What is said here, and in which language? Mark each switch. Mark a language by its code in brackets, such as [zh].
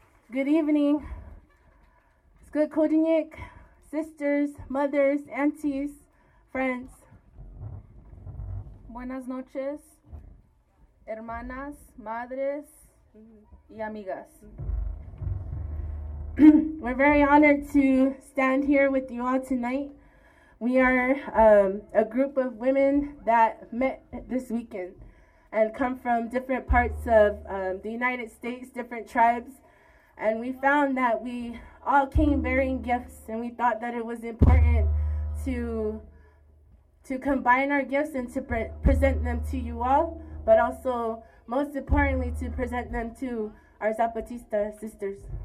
[en] Good evening, Skokodinyik sisters, mothers, aunties, friends. [es] Buenas noches, hermanas, madres, y amigas. [en] We're very honored to stand here with you all tonight. We are a group of women that met this weekend and come from different parts of the United States, different tribes. And we found that we all came bearing gifts, and we thought that it was important to combine our gifts and to present them to you all, but also, most importantly, to present them to our Zapatista sisters.